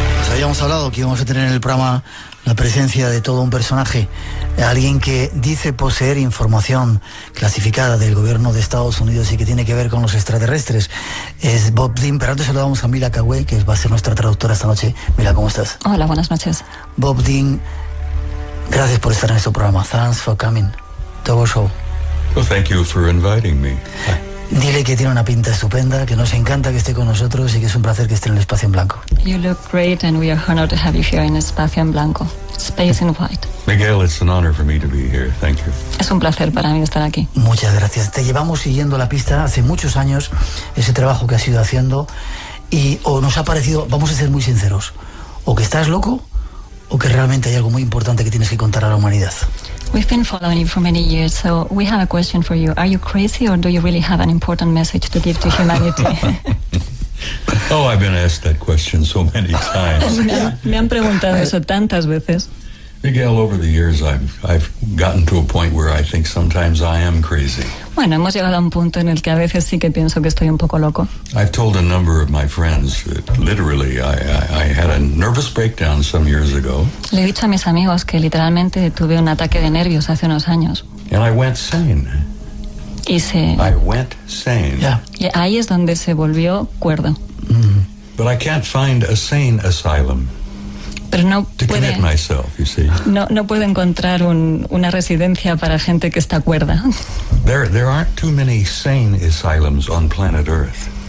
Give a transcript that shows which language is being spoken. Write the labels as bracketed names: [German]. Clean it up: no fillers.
[Spanish] Habíamos hablado que íbamos a tener en el programa la presencia de todo un personaje, alguien que dice poseer información clasificada del gobierno de Estados Unidos y que tiene que ver con los extraterrestres. Es Bob Dean, pero antes saludamos a Mila Cagüe, que va a ser nuestra traductora esta noche. Mila, ¿cómo estás? Hola, buenas noches. Bob Dean, gracias por estar en este programa. [English] Thanks for coming to our show. Well, thank you for inviting me. [Spanish] Dile que tiene una pinta estupenda, que nos encanta que esté con nosotros y que es un placer que esté en el Espacio en Blanco. [English] You look great and we are honored to have you here in Espacio en Blanco, Space in White. Miguel, it's an honor for me to be here. Thank you. [Spanish] Es un placer para mí estar aquí. Muchas gracias. Te llevamos siguiendo la pista hace muchos años, ese trabajo que has ido haciendo, y o nos ha parecido, vamos a ser muy sinceros, o que estás loco o que realmente hay algo muy importante que tienes que contar a la humanidad. [English] We've been following you for many years, so we have a question for you. Are you crazy or do you really have an important message to give to humanity? Oh, I've been asked that question so many times. [Spanish] Me han preguntado eso tantas veces. [English] Miguel, over the years, I've gotten to a point where I think sometimes I am crazy. [Spanish] Bueno, hemos llegado a un punto en el que a veces sí que pienso que estoy un poco loco. [English] I've told a number of my friends that literally I had a nervous breakdown some years ago. [Spanish] Le he dicho a mis amigos que literalmente tuve un ataque de nervios hace unos años. [English] And I went sane. I went sane. Yeah. [Spanish] Y ahí es donde se volvió cuerdo. [English] But I can't find a sane asylum [Spanish] Pero no [English] to [Spanish] puede, [English] commit myself, you see. [Spanish] no puede encontrar una residencia para gente que está cuerda. [English] There aren't too many sane asylums on planet Earth.